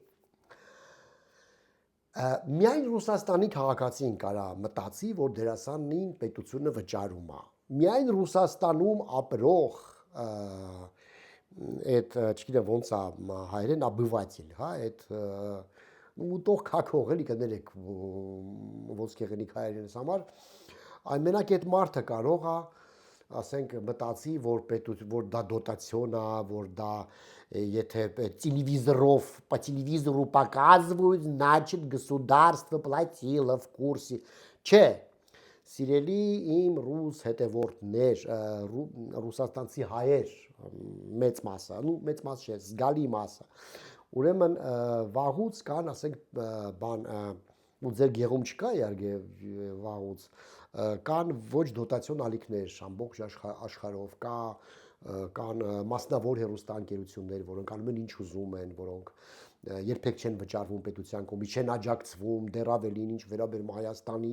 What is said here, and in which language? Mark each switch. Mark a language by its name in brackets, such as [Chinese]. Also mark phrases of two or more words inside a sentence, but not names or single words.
[Armenian] միայն Ռուսաստանի քաղաքացին կարա մտածի որ դերասանին պետությունը վճարում է միայն Ռուսաստանում ապրող այդ չգիտեմ ոնց է հայերեն обыватель հա այդ ուտող քակող էլի կներեք ոսկեղենիկ հայերենս համար այն մենակ այդ մարդը կարող է ասենք մտածի որ դա դոտացիոն է որ դա եթե [Russian] телевизоров по телевизору показывают значит государство платило в курсе [Armenian] չէ սիրելի իմ ռուս հետևորդներ ռուսաստանցի հայեր մեծ մասը մեծ մաս չէ զգալի մասը ուրեմն վաղուց կան ասենք բան ու ձեր գեղում չկա իհարկե վաղուց կան ոչ դոտացիոն ալիքներ ամբողջ աշխարհով կան մասնավոր հեռուստաընկերություններ որոնք անում են ինչ ուզում են որոնք երբեք չեն վճարվում պետության կողմից չեն աջակցվում դեռ ավելին ինչ վերաբերում Հայաստանին